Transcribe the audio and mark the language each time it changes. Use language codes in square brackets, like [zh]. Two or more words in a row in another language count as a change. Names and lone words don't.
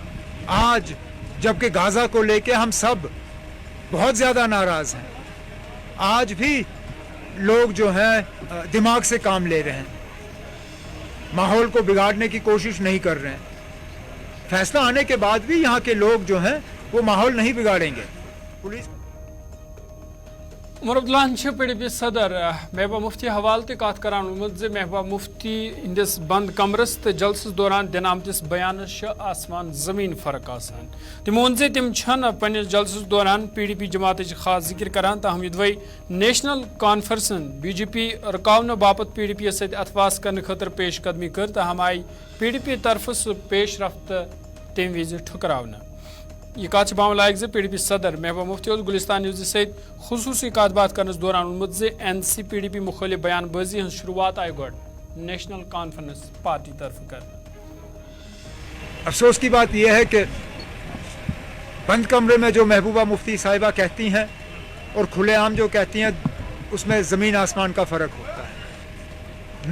[hi] आज जबकि गाजा को लेके हम सब बहुत ज़्यादा नाराज़ हैं, आज भी लोग जो हैं दिमाग से काम ले रहे हैं, माहौल को बिगाड़ने की कोशिश नहीं कर रहे हैं। फैसला आने के बाद भी यहाँ के लोग जो हैं वो माहौल नहीं बिगाड़ेंगे। पुलिस [ks] उमर अब्दुल्ला PDP सदर महबूबा मुफ्ती हवाल ते कत करान महबूबा मुफ्ती इंदिस बंद कमरस तो जलसस दौरान दिन आमतिस बयानस आसमान जमीन फर्क आसान। तमो वोन तम पन्निस जलसस दौरान PDP जमात खास जिक्र करान ताहम यदवै नेशनल कॉन्फ्रेंसन BJP रुकावन बापत PDP सत अथवास करने खतर पेश कदमी कर ताहम आई PDP तरफ पेश रफ्त तम विज ठुकरावन। यह कत मामला PDP सदर महबूबा मुफ्ती गुलिस्तान न्यूज सत खुसूसी कत बात करने दौरान वोनमुत NC-PDP मुखालिफ बयानबाजी हज शुरुआत आई गो नेशनल कॉन्फ्रेंस पार्टी तरफ कर। [hi] अफसोस की बात यह है कि बंद कमरे में जो महबूबा मुफ्ती साहिबा कहती हैं और खुलेआम जो कहती हैं उसमें ज़मीन आसमान का फ़र्क होता है।